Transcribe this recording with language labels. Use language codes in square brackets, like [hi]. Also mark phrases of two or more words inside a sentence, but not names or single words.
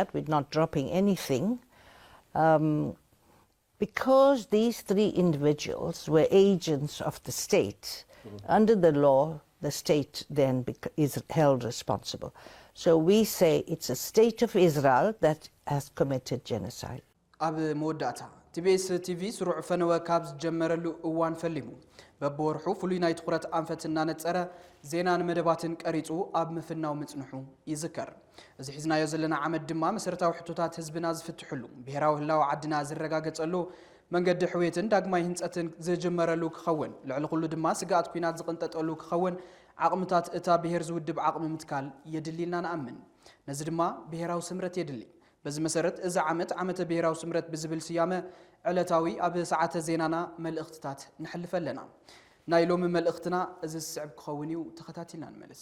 [en] We're not dropping anything. Because these three individuals were agents of the state, under the law, the state then is held responsible. So we say it's a state of Israel that has committed genocide. [ti] ኣብ መወዳእታ ቲቢኤስ ቲቪ ስሩዕ ፈነወ ካብ ዝጀመረሉ እዋን ፈሊሙ በብወርሑ ፍሉይ ናይ ትኩረት ኣንፈት እናነጸረ ዜናን መደባትን ቀሪጹ ኣብ ምፍናው ምጽንሑ ይዝከር እዚ ሒዝናዮ ዘለና ዓመት ድማ መሰረታዊ ሕቶታት ህዝብና ዝፍትሕሉ ብሄራዊ ህላዊ ዓድና ዝረጋገጸሉ መንገዲ ሕውየትን ዳግማይ ህንጸትን ዝጀመረሉ ክኸውን ልዕሊ ኩሉ ድማ ስጋኣት ኩናት ዝቕንጠጠሉ ክኸውን ዓቕምታት እታ ብሄር ዝውድብ ዓቕሚ ምትካል የድሊልና ንኣምን ነዚ ድማ ብሄራዊ ስምረት የድሊ በዚ መሰረት እዚ ዓመተ ብሄራዊ ስምረት ብዝብል ስያመ ዕለታዊ ኣብ ሰዓተ ዜናና መልእኽትታት ንሕልፍ ኣለና ናይ ሎሚ መልእኽትና እዚ ስዕብ ክኸውን እዩ ተኸታቲልና ንመልስ